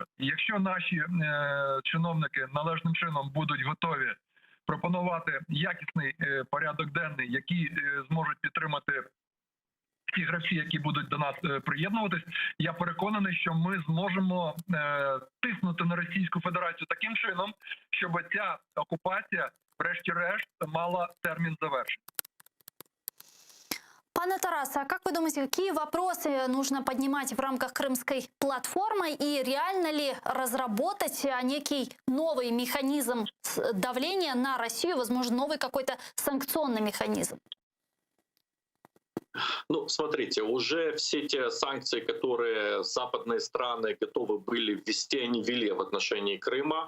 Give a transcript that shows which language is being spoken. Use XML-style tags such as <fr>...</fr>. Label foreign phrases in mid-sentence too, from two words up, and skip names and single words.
<uk>І якщо наші чиновники належним чином будуть готові пропонувати якісний порядок денний, який зможуть підтримати ті гравці, які будуть до нас приєднуватись, я переконаний, що ми зможемо тиснути на Російську Федерацію таким чином, щоб ця окупація, врешті-решт, мала термін завершення.</uk> <ru>Пане Тарасе, а как вы думаете, какие вопросы нужно поднимать в рамках Крымской платформы и реально ли разработать некий новый механизм давления на Россию, возможно, новый какой-то санкционный механизм? Ну, смотрите, уже все те санкции, которые западные страны готовы были ввести, они ввели в отношении Крыма.</ru>